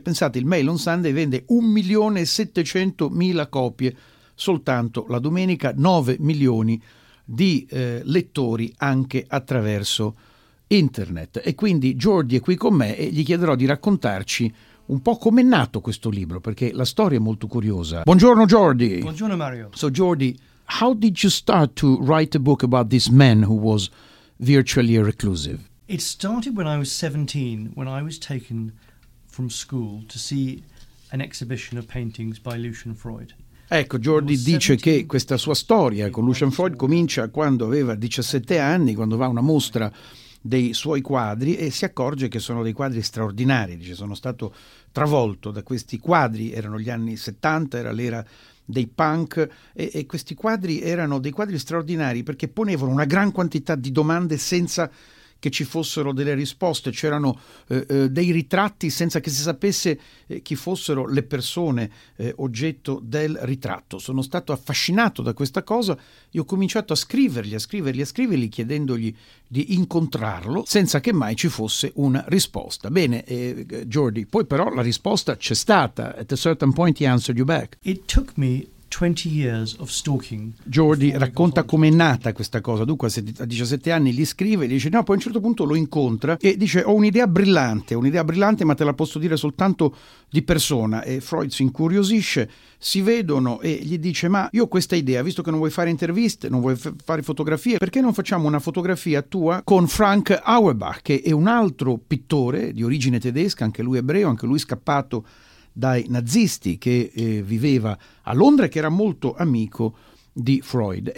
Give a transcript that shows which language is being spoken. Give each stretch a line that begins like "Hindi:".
Italian: Pensate, il Mail on Sunday vende 1.700.000 copie soltanto la domenica, 9 milioni di lettori anche attraverso internet. E quindi Jordi è qui con me e gli chiederò di raccontarci un po' com'è nato questo libro, perché la storia è molto curiosa. Buongiorno Jordi. Buongiorno Mario.
English: So Jordi, how did you start to write a book about this man who was virtually reclusive? It started when I was 17, when I was taken from school to see an exhibition of paintings by Lucian Freud.
Italian: Ecco, Jordi dice che questa sua storia con Lucian Freud comincia quando aveva 17 anni, quando va a una mostra dei suoi quadri e si accorge che sono dei quadri straordinari. Dice: sono stato travolto da questi quadri, erano gli anni 70, era l'era dei punk, e questi quadri erano dei quadri straordinari perché ponevano una gran quantità di domande senza che ci fossero delle risposte, c'erano dei ritratti senza che si sapesse chi fossero le persone oggetto del ritratto. Sono stato affascinato da questa cosa e ho cominciato a scrivergli, chiedendogli di incontrarlo senza che mai ci fosse una risposta. Bene, Jordi, poi però la risposta c'è stata.
English: At a certain point he answered you back. It took me 20 years of stalking.
Italian: Jordi racconta com'è nata questa cosa. Dunque, a 17 anni gli scrive, gli dice: no, poi a un certo punto lo incontra e dice: ho un'idea brillante, ma te la posso dire soltanto di persona. E Freud si incuriosisce, si vedono e gli dice: ma io ho questa idea, visto che non vuoi fare interviste, non vuoi fare fotografie, perché non facciamo una fotografia tua con Frank Auerbach, che è un altro pittore di origine tedesca, anche lui ebreo, anche lui scappato dai nazisti, che viveva a Londra, che era molto amico di Freud.